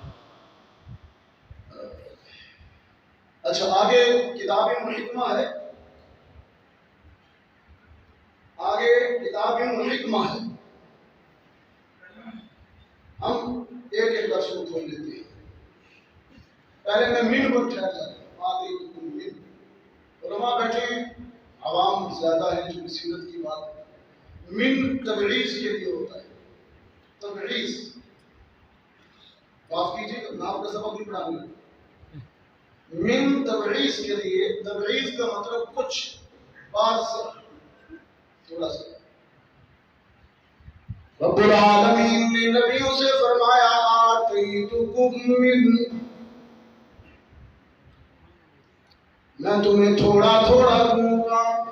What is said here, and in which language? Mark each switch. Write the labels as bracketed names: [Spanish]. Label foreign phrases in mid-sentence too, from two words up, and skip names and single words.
[Urdu] اچھا، آگے [Arabic] کتاب الحکمہ [Urdu] ہے، آگے [Arabic] کتاب الحکمہ [Urdu] ہے. ہم ایک ایک لفظ کو کھول لیتے ہیں. پہلے میں من پر ٹھہر جاتا ہوں. [Arabic] آتیتکم من. [Urdu] علماء بیٹھے ہیں، عوام زیادہ ہے جو سیرت کی بات ہے. من تبعیض کے لیے ہوتا ہے. تبعیض معاف کیجیے، نام کا سبق نہیں پڑھانے. من تبعیض کے لیے، تبعیض کا مطلب کچھ بعض سے تھوڑا سا. رب العالمین نے نبیوں سے فرمایا، [Arabic] آتیتکم من، [Urdu] میں تمہیں تھوڑا تھوڑا دوں گا.